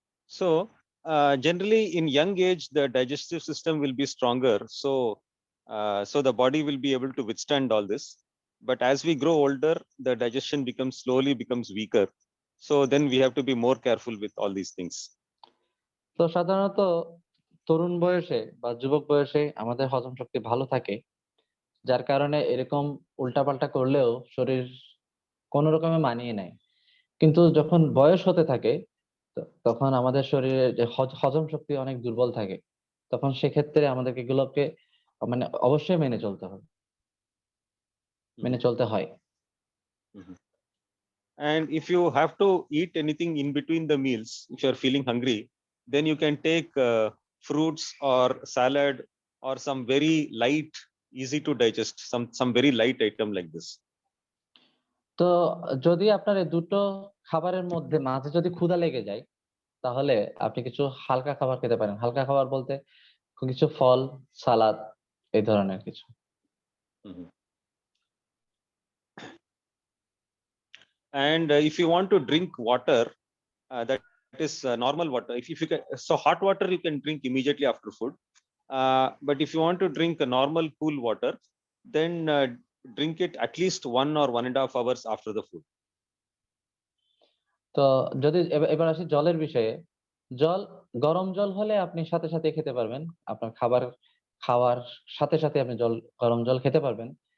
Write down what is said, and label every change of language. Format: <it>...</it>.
<en>So generally in young age the digestive system will be stronger, so the body will be able to withstand all this. But as we grow older, the digestion slowly becomes weaker, so then we have to be more careful with all these things.</en> <bn>তো সাধারণত তরুণ বয়সে বা যুবক বয়সে আমাদের হজম শক্তি ভালো থাকে, যার কারণে এরকম উল্টাপাল্টা করলেও শরীর কোনো রকমে মানিয়ে নেয়। কিন্তু যখন বয়স হতে থাকে, তখন আমাদের শরীরে যে হজম শক্তি অনেক দুর্বল থাকে, তখন সেক্ষেত্রে আমাদেরকে এগুলোকে মানে অবশ্যই মেনে চলতে হবে, মেনে চলতে হয়।</bn> <en>And if you have to eat anything in between the meals, if you are feeling hungry, then you can take fruits or salad or some very light, easy to digest, some very light item like this.</en> <bn>তো যদি আপনার এই দুটো খাবারের মধ্যে মাঝে যদি ক্ষুধা লেগে যায়, তাহলে আপনি কিছু হালকা খাবার খেতে পারেন। হালকা খাবার বলতে কিছু ফল, সালাদ, এই ধরনের কিছু।</bn> <en>And if you want to drink water, that is normal water. If you can, so hot water you can drink immediately after food. But if you want to drink a normal cool water, then drink it at least 1 or 1.5 hours after the food.</en> <bn>তো যদি এবার আসি জলের বিষয়ে, গরম জল হলে আপনি সাথে সাথে খেতে পারবেন, আপনার খাওয়ার সাথে সাথে আপনি গরম জল খেতে পারবেন।</bn>